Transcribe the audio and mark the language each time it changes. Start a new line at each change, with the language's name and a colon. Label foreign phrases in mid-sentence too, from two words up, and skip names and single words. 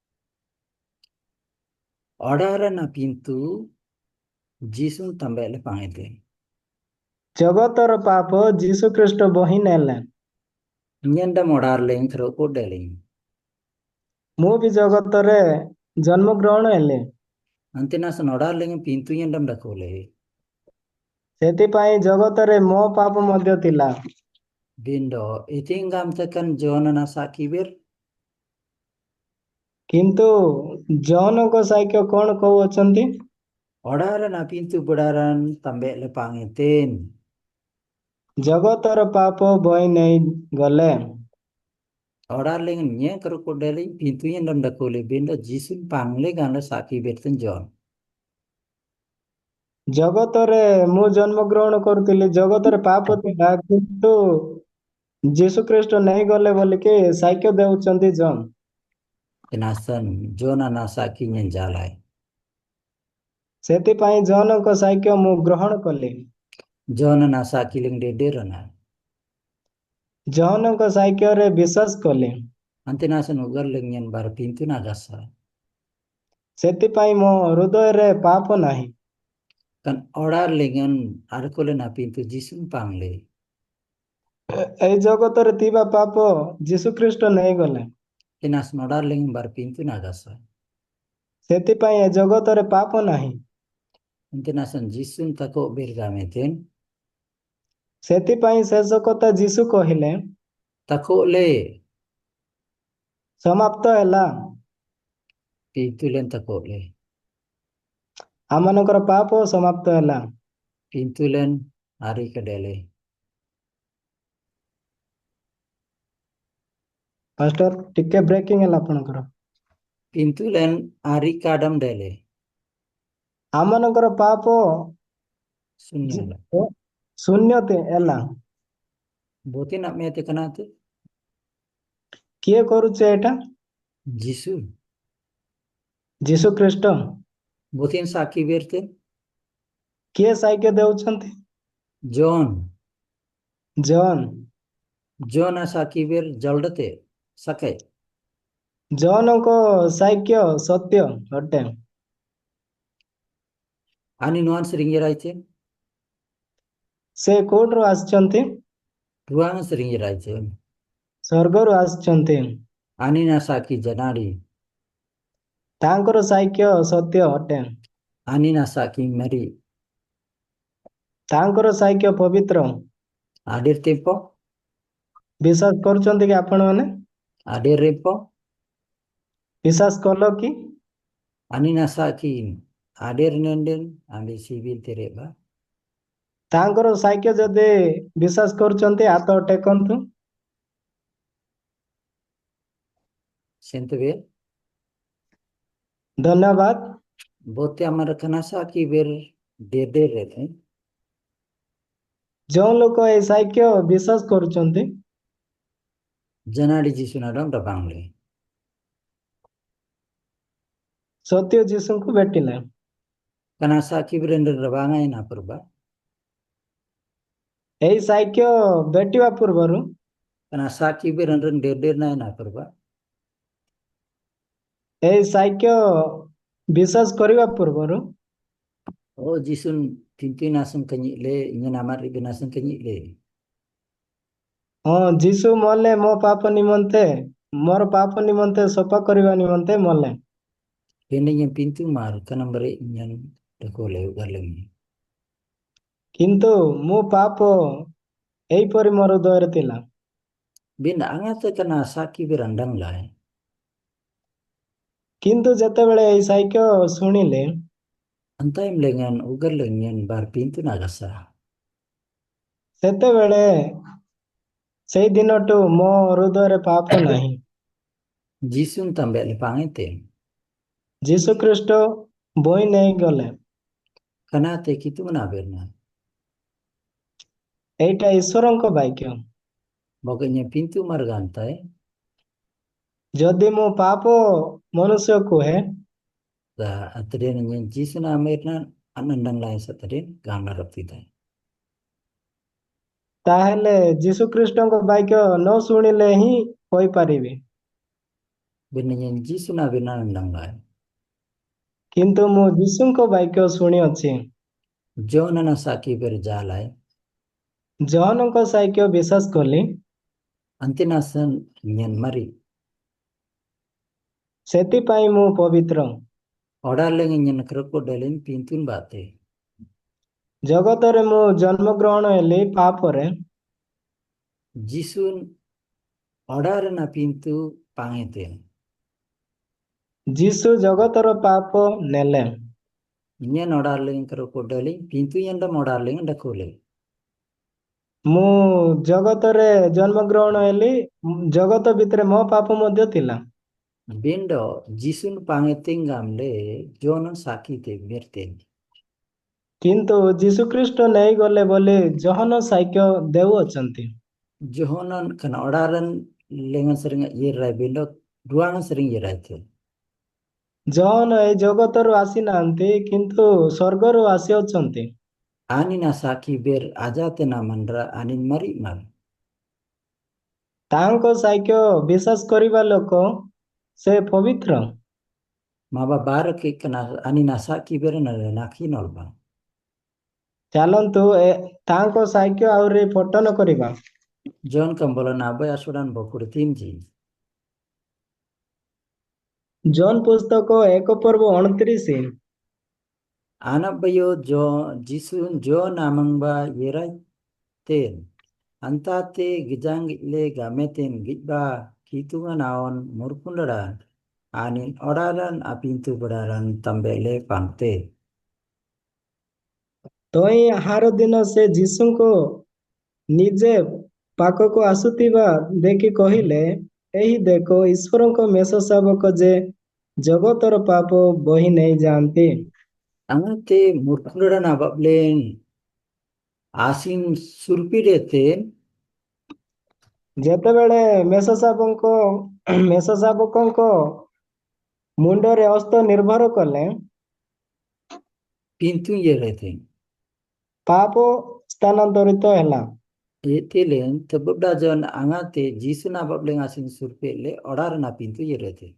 Sora: Odar na pintu jisun tambel pangete.
Odia: ଜଗତର ପାପ ଯୀଶୁ ଖ୍ରୀଷ୍ଟ ବୋହି ନେଲେ।
Sora: Nyanda modar leng thro kodeling.
Odia: ମୁଁ ବି ଜଗତରେ ଜନ୍ମଗ୍ରହଣ ହେଲି।
Sora: Ante nasan odar leng pintu nyandam dakole.
Odia: ସେଥିପାଇଁ ଜଗତରେ ମୋ ପାପ ମଧ୍ୟ ଥିଲା।
Sora: Bindo itingam tekan John na sakibir.
Odia: କିନ୍ତୁ ଜନଙ୍କ ସାକ୍ଷ୍ୟ କଣ କହୁଅଛନ୍ତି?
Sora: Odar na pintu budaran tambel pangeten.
Odia: ଜଗତର ପାପ ବୋହି ନେଇ ଗଲେ।
Sora: Odar leng nye karo kodeling pintu nyandam dakole. Bindo jisun pangle gana sakibir ten John.
Odia: ଜଗତରେ ମୁଁ ଜନ୍ମଗ୍ରହଣ କରୁଥିଲି ଜଗତରେ ପାପ ଥିଲା କିନ୍ତୁ ଯୀଶୁ ଖ୍ରୀଷ୍ଟ ନେଇଗଲେ ବୋଲିକି ସାକ୍ଷ୍ୟ ଦେଉଛନ୍ତି ଜନ।
Sora: Tenasan John na saki nyenjalai.
Odia: ସେଥିପାଇଁ ଜନଙ୍କ ସାକ୍ଷ୍ୟ ମୁଁ ଗ୍ରହଣ kali।
Sora: John na saki leng dederana.
Odia: ଜନଙ୍କ ସାକ୍ଷ୍ୟରେ ବିଶ୍ୱାସ kali।
Sora: Ante nasan ugar leng nyen bar pintu na gasa.
Odia: ସେଥିପାଇଁ ମୋ ହୃଦୟରେ ପାପ ନାହିଁ।
Sora: Kan odar lengan arkole na pintu jisun pangle.
Odia: ଏଇ ଜଗତରେ ଥିବା ପାପ ଯୀଶୁ ଖ୍ରୀଷ୍ଟ ନେଇଗଲେ।
Sora: Tenasan odar leng bar pintu na gasa.
Odia: ସେଥିପାଇଁ ଏ ଜଗତରେ ପାପ ନାହିଁ।
Sora: Ante nasan jisun tako bergameten.
Odia: ସେଥିପାଇଁ ଶେଷ କଥା ଯୀଶୁ କହିଲେ
Sora: Tako le
Odia: ସମାପ୍ତ ହେଲା।
Sora: pintu len tako le.
Odia: ଆମମାନଙ୍କର ପାପ ସମାପ୍ତ ହେଲା।
Sora: Pintu len ari kedele.
Odia: ପାଷ୍ଟର ଟିକେ ବ୍ରେକିଂ ହେଲା ଆପଣଙ୍କର।
Sora: Pintu len ari kadam dele.
Odia: ଆମମାନଙ୍କର ପାପ
Sora: Sunya la.
Odia: ଶୂନ୍ୟତେ ହେଲା।
Sora: Bote nak mete kanate.
Odia: କିଏ କରୁଛି ଏଇଟା?
Sora: Jisu.
Odia: ଯୀଶୁ ଖ୍ରୀଷ୍ଟ।
Sora: Boten saki berte.
Odia: କିଏ ସାକ୍ଷ୍ୟ ଦେଉଛନ୍ତି?
Sora: John.
Odia: ଜନ।
Sora: John na saki ber jaldate. Sakai.
Odia: ଜନଙ୍କ ସାକ୍ଷ୍ୟ ସତ୍ୟ ଅଟେ।
Sora: Ani nuan sering raite.
Odia: ସେ କୋଉଠୁ ଆସିଛନ୍ତି?
Sora: Ruang sering raite.
Odia: ସ୍ୱର୍ଗରୁ ଆସିଛନ୍ତି।
Sora: Ani na saki janadi.
Odia: ତାଙ୍କର ସାକ୍ଷ୍ୟ ସତ୍ୟ ଅଟେ।
Sora: Ani na saki meri.
Odia: ତାଙ୍କର ସାକ୍ଷ୍ୟ ପବିତ୍ର।
Sora: Adir tempo.
Odia: ବିଶ୍ୱାସ କରୁଛନ୍ତି କି ଆପଣମାନେ?
Sora: Adir repo.
Odia: ବିଶ୍ୱାସ କଲ କି?
Sora: Ani na saki. Adir nenden. Ambil sibil tereba.
Odia: ତାଙ୍କର ସାକ୍ଷ୍ୟ ଯଦି ବିଶ୍ୱାସ କରୁଛନ୍ତି ହାତ ଟେକନ୍ତୁ।
Sora: Sentebe.
Odia: ଧନ୍ୟବାଦ।
Sora: Bote amar kana saki ber dede rete.
Odia: ଯେଉଁ ଲୋକ ଏ ସାକ୍ଷ୍ୟ ବିଶ୍ୱାସ କରୁଛନ୍ତି
Sora: Janadi Jisu na dong dabang le.
Odia: ସତ୍ୟ ଯୀଶୁଙ୍କୁ ଭେଟିଲେ।
Sora: Kana saki berender dabangai na purba.
Odia: ଏହି ସାକ୍ଷ୍ୟ ଭେଟିବା ପୂର୍ବରୁ
Sora: Kana saki berender der na na purba.
Odia: ଏହି ସାକ୍ଷ୍ୟ ବିଶ୍ୱାସ କରିବା ପୂର୍ବରୁ
Sora: Oh Jisun pintu nasang kanyi le, inya namar ibe nasang kanyi le.
Odia: ହଁ ଯୀଶୁ ମଲେ ମୋର ପାପ ନିମନ୍ତେ ସଫା କରିବା ନିମନ୍ତେ ମଲେ।
Sora: Kene yang pintu mar kana bare inyan dako le ugarlengi.
Odia: କିନ୍ତୁ ମୋ ପାପ ଏହିପରି ମୋର ହୃଦୟରେ ଥିଲା।
Sora: Bin angate kana saki berandang lai.
Odia: କିନ୍ତୁ ଯେତେବେଳେ ଏହି ସାକ୍ଷ୍ୟ ଶୁଣିଲେ
Sora: Antai mlengan ugarlengian bar pintu nagasa.
Odia: ସେତେବେଳେ ସେଇ ଦିନଠୁ ମୋ ହୃଦୟରେ ପାପ ନାହିଁ।
Sora: Jisun tambe le pangete.
Odia: ଯୀଶୁ ଖ୍ରୀଷ୍ଟ ବୋହି ନେଇଗଲେ।
Sora: Kana te kitu na berna.
Odia: ଏଇଟା ଈଶ୍ୱରଙ୍କ ବାକ୍ୟ।
Sora: Bokanya pintu margantai.
Odia: ଯଦି ମୁଁ ପାପ ମନୁଷ୍ୟ କୁହେ
Sora: Da atren nyen Jisun amerna anandang lai satren gangla rapti tai.
Odia: ତାହେଲେ ଯୀଶୁ ଖ୍ରୀଷ୍ଟଙ୍କ ବାକ୍ୟ ନ ଶୁଣିଲେ ହିଁ କହିପାରିବି।
Sora: Bin nyen Jisun aberna anandang lai.
Odia: କିନ୍ତୁ ମୁଁ ଯୀଶୁଙ୍କ ବାକ୍ୟ ଶୁଣିଅଛି।
Sora: Jona na saki ber jalai.
Odia: ଜହନଙ୍କ ସାକ୍ଷ୍ୟ ବିଶ୍ୱାସ କଲି।
Sora: Antinasan nyen mari.
Odia: ସେଥିପାଇଁ ମୁଁ ପବିତ୍ର।
Sora: Odaleng nyen krokodilin pintun bate.
Odia: ଜଗତରେ ମୁଁ ଜନ୍ମଗ୍ରହଣ ହେଲି ପାପରେ।
Sora: Jisun odar na pintu pangete.
Odia: ଯୀଶୁ ଜଗତର ପାପ ନେଲେ।
Sora: Nyen odaleng krokodilin pintu yenda odaleng dakole.
Odia: ମୁଁ ଜଗତରେ ଜନ୍ମଗ୍ରହଣ ହେଲି। ଜଗତ ଭିତରେ ମୋ ପାପ ମଧ୍ୟ ଥିଲା।
Sora: Bindo Jisun pangeting gamle jonon saki te merte.
Odia: କିନ୍ତୁ ଯୀଶୁ ଖ୍ରୀଷ୍ଟ ନେଇଗଲେ ବୋଲି ଜହନ ସାକ୍ଷ୍ୟ ଦେଉଅଛନ୍ତି।
Sora: Johonon kan odaran lengan sering yerai bindo ruangan sering yerai te.
Odia: ଜହନ ଏହି ଜଗତରୁ ଆସିନାହାନ୍ତି କିନ୍ତୁ ସ୍ୱର୍ଗରୁ ଆସିଅଛନ୍ତି।
Sora: Ani na saki ber ajate na mandra anin mari mar.
Odia: ତାଙ୍କ ସାକ୍ଷ୍ୟ ବିଶ୍ୱାସ କରିବା ଲୋକ ସେ ପବିତ୍ର।
Sora: Maba barak ke kana ani na saki ber na nakhi nolba.
Odia: ଚାଲନ୍ତୁ ତାଙ୍କ ସାକ୍ଷ୍ୟ ଆହୁରି ପଠନ କରିବା।
Sora: John kambola nabai asudan bokur timji.
Odia: ଜନ୍ ପୁସ୍ତକ 1:29।
Sora: Anabayo jo Jisun jo namangba yerai ten. Antate gijang le gameten gitba kitunga naon murkundaran. Anin odaran apintu bedaran tambele pangte.
Odia: ତହିଁ ଆହାର ଦିନ ସେ ଯୀଶୁଙ୍କ ନିଜେ ପାଖକୁ ଆସୁଥିବା ଦେଖି କହିଲେ, ଏହି ଦେଖ ଈଶ୍ୱରଙ୍କ ମେଷ ଶାବକ ଯେ ଜଗତର ପାପ ବୋହି ନେଇଯାଆନ୍ତି।
Sora: Angate murkundaran abablen asin surpire ten.
Odia: ଯେତେବେଳେ ମେଷ ଶାବକଙ୍କ ମୁଣ୍ଡରେ ହସ୍ତ ନିର୍ଭର କଲେ
Sora: Pintu yerai ten.
Odia: ପାପ ସ୍ଥାନାନ୍ତରିତ ହେଲା।
Sora: Etilen tebubda jon angate Jisun abablen asin surpile odaran apintu yerai ten.